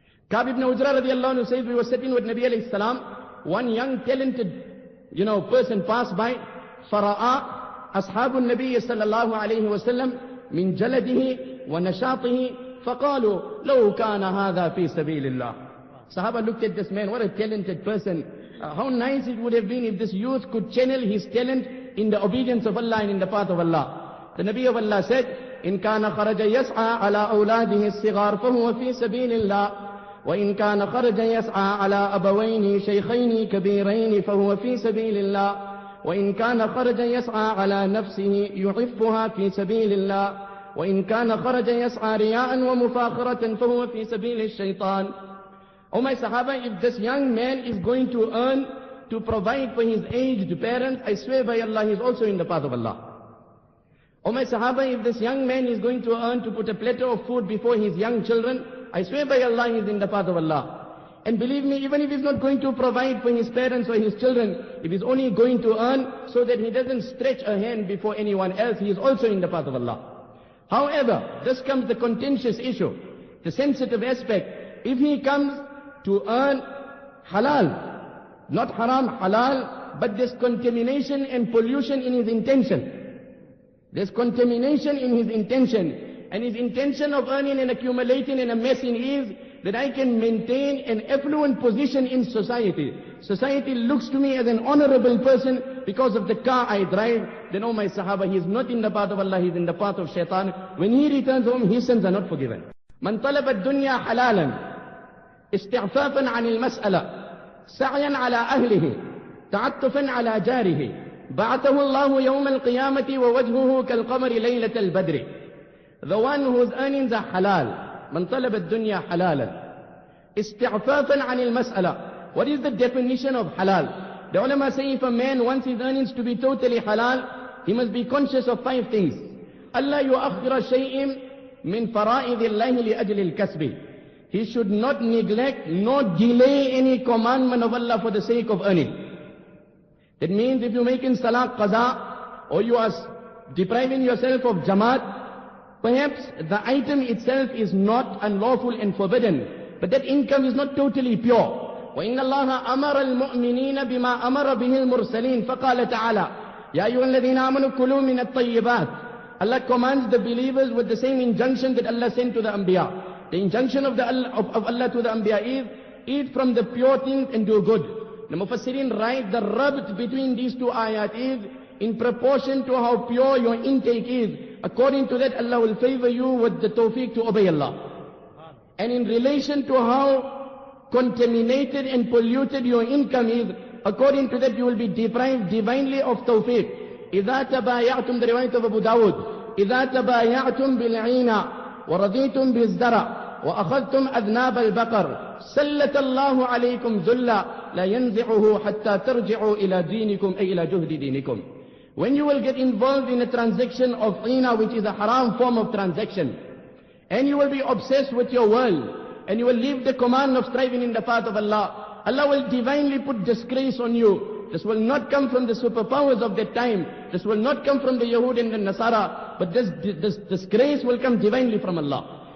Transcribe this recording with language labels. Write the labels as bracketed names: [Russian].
[English] Ka'b ibn Ujra radiallahu anhu says, we were sitting with Nabi alayhi salam, one young talented, person passed by, [Arabic] fara'a أصحاب النبي صلى الله عليه وسلم من جلده ونشاطه فقالوا لو كان هذا في سبيل الله. [English] Sahaba looked at this man, what a talented person. How nice it would have been if this youth could channel his talent in the obedience of Allah and in the path of Allah. The Nabi of Allah said, [Arabic] إن كان خرج يسعى على أولاده الصغار فهو في سبيل الله وإن كان خرج يسعى على أبوين شيخين كبيرين فهو في سبيل الله وإن كان خرج يسعى على نفسه يعفها في سبيل الله وإن كان خرج يسعى رياء ومفاخرة فهو في سبيل الشيطان. [English] Oh my Sahaba, if this young man is going to earn to provide for his aged parents, I swear by Allah, he is also in the path of Allah. Oh my Sahaba, if this young man is going to earn to put a platter of food before his young children, I swear by Allah, he is in the path of Allah. And believe me, even if he's not going to provide for his parents or his children, if he's only going to earn so that he doesn't stretch a hand before anyone else, he is also in the path of Allah. However, this comes the contentious issue, the sensitive aspect. If he comes to earn halal, not haram, halal, but there's contamination and pollution in his intention. There's contamination in his intention. And his intention of earning and accumulating and amassing is that I can maintain an affluent position in society. Society looks to me as an honorable person because of the car I drive. Then, oh my Sahaba, he is not in the path of Allah, he is in the path of shaitan. When he returns home, his sins are not forgiven. [Arabic] Man talaba ad-dunya halalan, استعفافا عن المسألة سعيا على أهله تعطفا على جاره بعثه الله يوم القيامة ووجهه كالقمر ليلة البدر. [English] The one whose earnings are halal. [Arabic] من طلب الدنيا حلالا استعفافا عن المسألة. [English] What is the definition of halal? The ulama say if a man wants his earnings to be totally halal, he must be conscious of 5 things. [Arabic] ألا يؤخر شيء من فرائض الله لأجل الكسب. [English] He should not neglect nor delay any commandment of Allah for the sake of earning. That means if you're making salah qaza or you are depriving yourself of jamaat, perhaps the item itself is not unlawful and forbidden, but that income is not totally pure. [Arabic] وَإِنَّ اللَّهَ أَمَرَ الْمُؤْمِنِينَ بِمَا أَمَرَ بِهِ الْمُرْسَلِينَ فَقَالَ تَعَالَى يَا أَيُّهَا الَّذِينَ آمَنُوا كُلُوا مِنَ الطَّيِّبَاتِ. [English] Allah commands the believers with the same injunction that Allah sent to the Anbiya. The injunction of Allah to the Anbiya is, eat from the pure things and do good. The Mufassirin write the rabt between these 2 ayat is, in proportion to how pure your intake is, according to that Allah will favor you with the tawfiq to obey Allah. And in relation to how contaminated and polluted your income is, according to that you will be deprived divinely of tawfiq. [Arabic] إِذَا تَبَايَعْتُمْ, [English] the riwayat of Abu Dawud, [Arabic] إِذَا تَبَايَعْتُمْ بِالْعِينَ وَرَضِيتُمْ بِالزَّرَعِ وأخذتم أذناب البقر سلط الله عليكم ذلا لا ينزعه حتى ترجعوا إلى دينكم أي إلى جهد دينكم. [English] When you will get involved in a transaction of ina, which is a haram form of transaction, and you will be obsessed with your world, and you will leave the command of striving in the path of Allah, Allah will divinely put disgrace on you. This will not come from the superpowers of that time. This will not come from the Yahud and the Nasara, but this disgrace will come divinely from Allah.